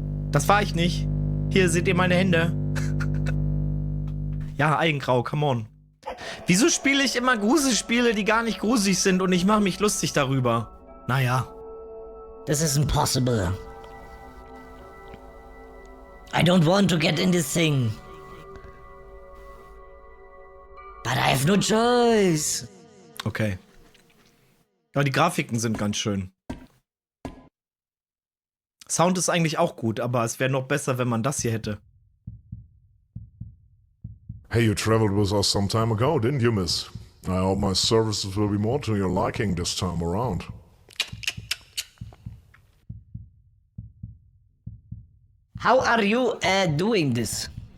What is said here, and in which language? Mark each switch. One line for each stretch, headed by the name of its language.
German: Das war ich nicht. Hier seht ihr meine Hände. Ja, Eigengrau,
English: come on.
German: Wieso spiele ich immer Gruselspiele, die gar nicht gruselig sind und ich mache mich lustig darüber? Naja.
English: This is impossible. I don't want to get in this thing. But I have no choice. Okay.
German: Aber die Grafiken sind ganz schön. Sound ist eigentlich auch gut, aber es wäre noch besser, wenn man das hier hätte.
English: Hey, you traveled with us some time ago, didn't you, miss? I hope my services will be more to your liking this time around. How are you doing this?